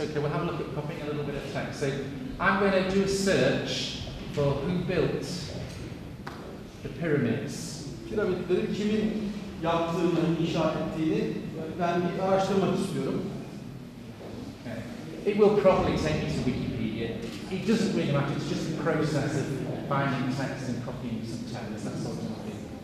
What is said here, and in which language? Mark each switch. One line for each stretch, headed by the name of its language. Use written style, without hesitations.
English: Okay, we'll have a look at copying a little bit of text. So I'm going to do a search for who built the pyramids.
Turkish: Piramitleri kimin yaptığını, inşa ettiğini ben bir araştırmak istiyorum.
English: Okay. It will probably take you to Wikipedia. It doesn't really matter, it's just the process of finding text and copying some text, that sort of thing.